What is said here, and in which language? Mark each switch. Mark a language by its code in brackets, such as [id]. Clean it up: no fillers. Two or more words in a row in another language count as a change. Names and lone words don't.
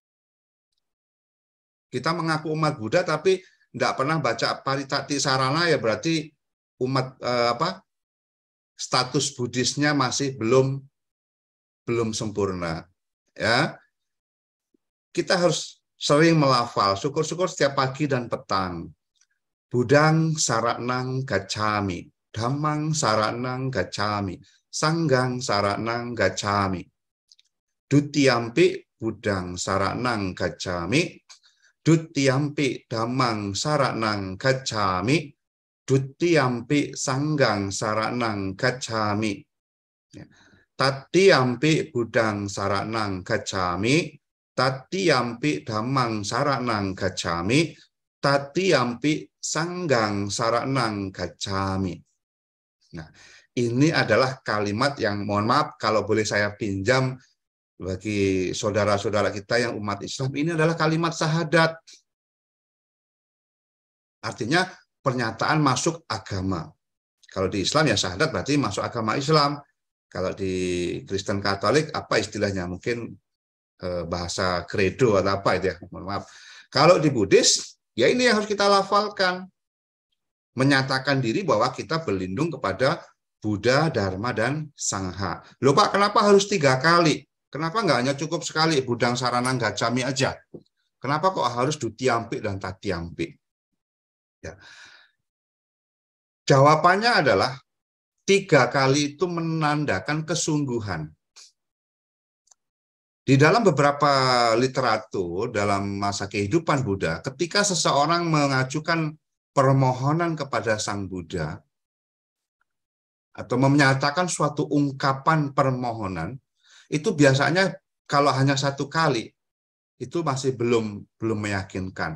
[id] Kita mengaku umat Buddha, tapi tidak pernah baca Parita Tisarana, ya berarti umat status Buddhisnya masih belum sempurna. Ya. kita harus sering melafal, syukur-syukur setiap pagi dan petang. [pi] Budang saranang gacami, dhammang saranang gacami, sanggang saranang gacami. Dutiyampi budang saranang gacami, dutiyampi dhammang saranang gacami, dutiyampi sanggang saranang gacami. Tatiyampi budang saranang gacami, tatiyampi dhammang saranang gacami, tatiyampi sanggang saranang gacami. [id] Nah, ini adalah kalimat yang, mohon maaf kalau boleh saya pinjam bagi saudara-saudara kita yang umat Islam, ini adalah kalimat syahadat. Artinya pernyataan masuk agama. Kalau di Islam ya syahadat berarti masuk agama Islam. Kalau di Kristen Katolik apa istilahnya? Mungkin bahasa kredo atau apa itu ya, mohon maaf. Kalau di Buddhis ya ini yang harus kita lafalkan. Menyatakan diri bahwa kita berlindung kepada Buddha, Dharma, dan Sangha. Loh Pak, kenapa harus 3 kali? Kenapa nggak hanya cukup sekali [pi] budang saranang gacami [id] aja? Kenapa kok harus dutiyampi dan tatiyampi? Ya. Jawabannya adalah 3 kali itu menandakan kesungguhan. Di dalam beberapa literatur dalam masa kehidupan Buddha, ketika seseorang mengajukan permohonan kepada Sang Buddha atau menyatakan suatu ungkapan permohonan, itu biasanya kalau hanya 1 kali itu masih belum meyakinkan.